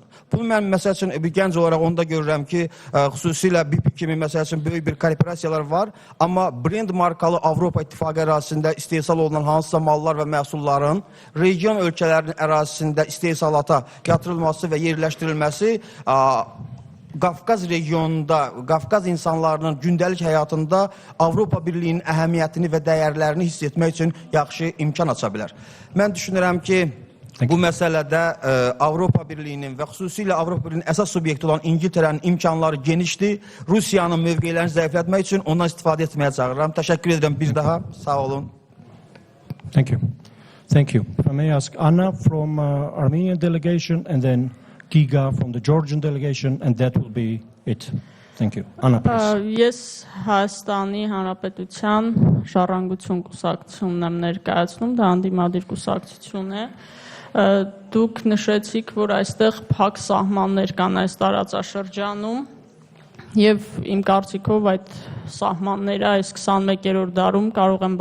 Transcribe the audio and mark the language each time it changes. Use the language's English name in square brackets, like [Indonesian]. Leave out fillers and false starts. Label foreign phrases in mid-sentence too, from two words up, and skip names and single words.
[Azerbaijani] Bunu mən məsəl üçün bir gənc olaraq onda görürəm ki, xüsusilə BP kimi məsəl üçün böyük bir korporasiyalar var, amma brend markalı Avropa İttifaqı ərazisində istehsal olunan hansısa mallar və məhsulların region ölkələrinin ərazisində istehsalata yatırılması və yerləşdirilməsi Qafqaz regionunda, Qafqaz insanlarının gündəlik həyatında Avropa Birliyinin əhəmiyyətini və dəyərlərini hiss etmək üçün yaxşı imkan aça bilər. Mən düşünürəm ki, bu məsələdə Avropa Birliyinin və xüsusilə Avropa Birliyinin əsas subyekti olan İngiltərənin imkanları genişdir. Rusiyanın mövqeylərini zəiflətmək üçün ondan istifadə etməyə çağırıram. Təşəkkür edirəm bir daha. Sağ olun. [English] Thank you. Thank you. If I may ask Anna from Armenian delegation and then Giga from the Georgian delegation, and that will be it. Thank you. Anna, please. [Armenian] Ես Հայաստանի Հանրապետության Ժառանգություն կուսակցությունն եմ ներկայացնում, դա անդիմադիր կուսակցություն է։ Դուք նշեցիք, որ այստեղ փակ սահմաններ կան այս տարածաշրջանում, եւ իմ կարծիքով այդ սահմանները այս 21-րդ դարում կարող են